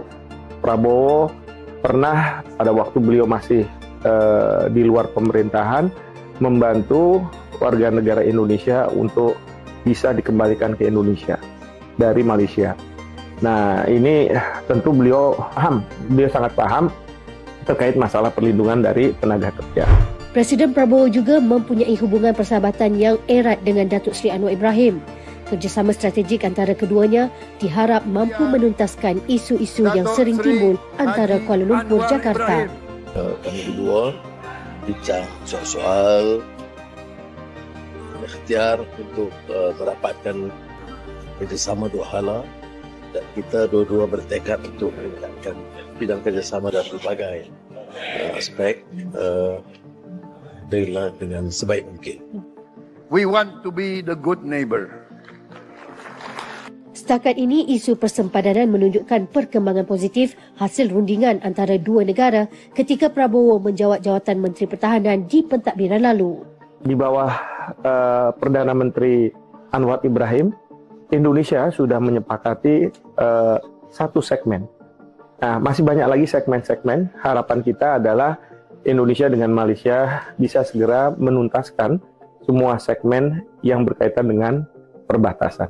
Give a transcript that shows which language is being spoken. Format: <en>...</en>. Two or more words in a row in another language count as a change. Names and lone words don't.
<id>Prabowo pernah pada waktu beliau masih di luar pemerintahan membantu warga negara Indonesia untuk bisa dikembalikan ke Indonesia dari Malaysia. Nah, ini tentu beliau sangat paham terkait masalah perlindungan dari tenaga kerja.</id> <ms>Presiden Prabowo juga mempunyai hubungan persahabatan yang erat dengan Datuk Seri Anwar Ibrahim. Kerjasama strategik antara keduanya diharap mampu menuntaskan isu-isu yang sering timbul antara Kuala Lumpur, Jakarta. Kami berdua bincang soal ikhtiar untuk merapatkan kerjasama dua hala, dan kita dua-dua bertekad untuk meningkatkan bidang kerjasama dalam berbagai aspek dengan sebaik mungkin.</ms> <en>We want to be the good neighbor.</en> <ms>Setakat ini, isu persempadanan menunjukkan perkembangan positif hasil rundingan antara dua negara ketika Prabowo menjawat jawatan Menteri Pertahanan di pentadbiran lalu.</ms> <id>Di bawah Perdana Menteri Anwar Ibrahim, Indonesia sudah menyepakati satu segmen. Nah, masih banyak lagi segmen-segmen. Harapan kita adalah Indonesia dengan Malaysia bisa segera menuntaskan semua segmen yang berkaitan dengan perbatasan.</id>